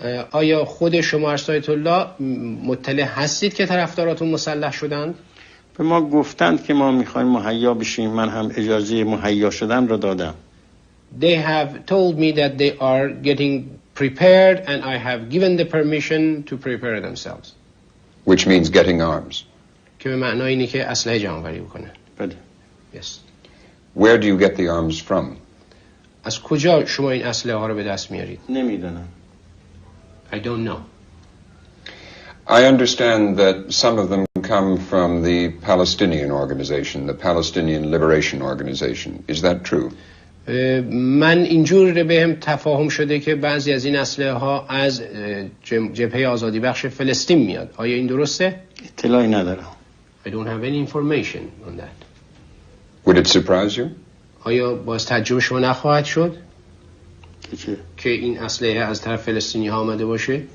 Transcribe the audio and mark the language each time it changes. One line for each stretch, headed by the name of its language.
Persian: آیا خود شما آیت الله مطلع هستید که طرفداراتون مسلح شدند؟ به ما گفتند که ما میخوایم مهیا بشیم، من هم اجازه مهیا شدن را دادم.
English: They have told me that they are getting prepared and I have given the permission to prepare themselves. Which means getting arms.
Persian: که به معنای اینه که اسلحه جمع‌آوری بکنن. بله.
English: Yes. Where do you get the arms from?
Persian: از کجا شما این اسلحه ها رو به دست میارید؟ نمیدونم.
English: I don't know. I understand that some of them come from the Palestinian organization, the Palestinian Liberation Organization. Is that true?
Persian: من اینجور بهم تفاهم شده که بعضی از این اسلحه ها از جبهه آزادی بخش فلسطین میاد. آیا این درسته؟ اطلاعی ندارم.
English: I don't have any information on that. Would it surprise you?
Persian: آیا باز تعجب شما نخواهد شد؟ که این اسلحه از طرف فلسطینی ها آمده باشه؟